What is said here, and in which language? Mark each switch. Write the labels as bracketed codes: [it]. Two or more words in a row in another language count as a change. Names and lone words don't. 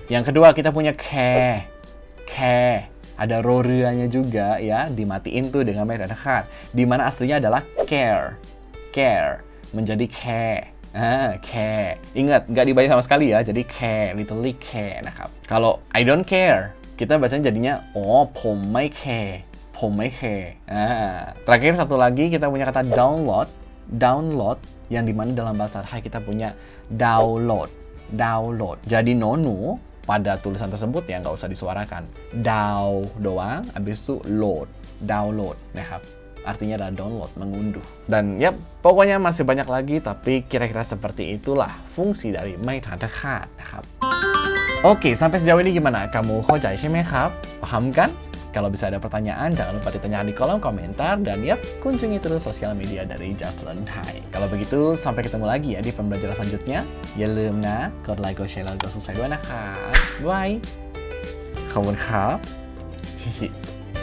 [id] Yang kedua kita punya care. Ada rorianya juga ya, dimatiin tuh dengan mai tanda ka, di mana aslinya adalah care menjadi care. Care. Ingat, nggak dibaca sama sekali ya, jadi care, [en] literally care. [id] Nah, kalau [en] I don't care, [id] kita bacanya jadinya [th] ผมไม่แคร์. [id] Terakhir satu lagi kita punya kata download yang dimana dalam bahasa Thai kita punya download. Jadi nonu pada tulisan tersebut ya nggak usah disuarakan, doang, habis itu download, nah artinya adalah download, mengunduh. Dan ya pokoknya masih banyak lagi, tapi kira-kira seperti itulah fungsi dari mai tanda ka [th] นะครับ. [id] Oke, sampai sejauh ini gimana? Kamu hojai [th] ใช่ไหมครับ? [id] Paham kan? Kalau bisa ada pertanyaan, jangan lupa ditanyakan di kolom komentar. Dan ya, kunjungi terus sosial media dari Just Learn Thai. Kalau begitu, sampai ketemu lagi ya di pembelajaran selanjutnya. [th] Ya ลืมนะ กดไลค์กดแชร์แล้วกด subscribe ด้วยนะคะ Bye ขอบคุณครับ